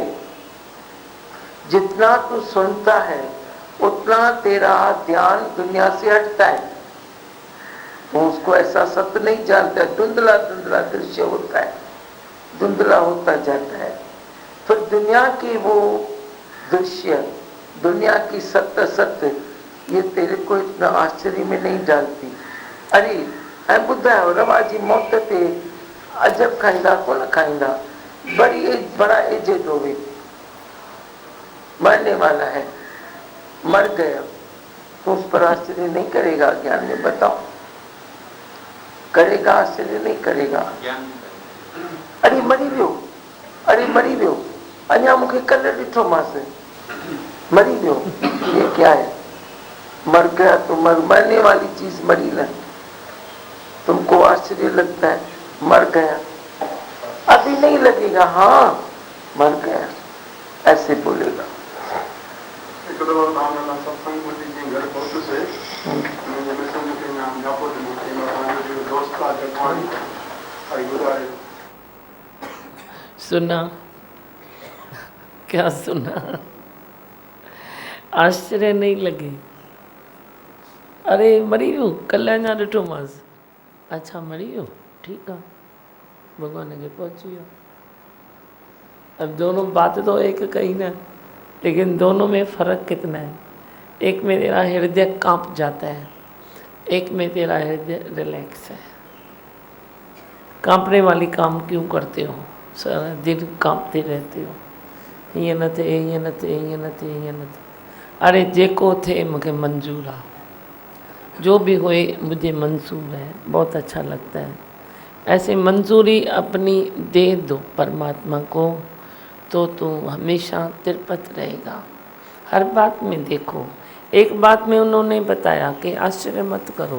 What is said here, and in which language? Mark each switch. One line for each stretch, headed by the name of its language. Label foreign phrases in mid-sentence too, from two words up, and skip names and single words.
Hindi: जितना तू सुनता है उतना तेरा ध्यान दुनिया से हटता है, तो उसको ऐसा सत्य नहीं जानता, धुंधला धुंधला दृश्य होता है, धुंधला होता जाता है। फिर दुनिया की वो दृश्य, दुनिया की सत्य सत्य, ये तेरे को इतना आश्चर्य में नहीं डालती।
Sindhi: अरे ऐं ॿुधायो रवाजी मौत ते अजब खाईंदा कोन खाईंदा,
Hindi: बड़ा एजेड होवे, मरने वाला है, मर गया, तो उस पर आश्चर्य नहीं करेगा ज्ञान में? बताओ करेगा? आश्चर्य नहीं करेगा।
Sindhi: अरे मरी वियो, अरे मरी वियो, अञा मूंखे कल्ह ॾिठो मांसि, मरी वियो,
Hindi: ये क्या है? मर गया तो मरने वाली चीज मरी ना। तुमको आश्चर्य लगता है मर गया, अभी नहीं लगेगा, हाँ मर गया, ऐसे बोलेगा। सुना क्या सुना? आश्चर्य नहीं लगे?
Sindhi: अरे मरी वियो, कल्ह अञा ॾिठो मांसि। अच्छा मरी वियो, ठीकु आहे, भॻवान खे पहुची वियो।
Hindi: अब दोनों बात तो एक कही ना, लेकिन दोनों में फ़र्क कितना है? एक में तेरा हृदय कांप जाता है, एक में तेरा हृदय रिलैक्स है। कांपने वाली काम क्यों करते हो? सारा दिन कांपते रहते हो,
Sindhi: हीअं न थिए, हीअं न थिए, हीअं न थिए, हीअं न थिए। अरे जेको थिए मूंखे मंजूर आहे,
Hindi: जो भी होए मुझे मंजूर है, बहुत अच्छा लगता है। ऐसे मंजूरी अपनी दे दो परमात्मा को, तो तू हमेशा तिरपत रहेगा। हर बात में देखो, एक बात में उन्होंने बताया कि आश्चर्य मत करो।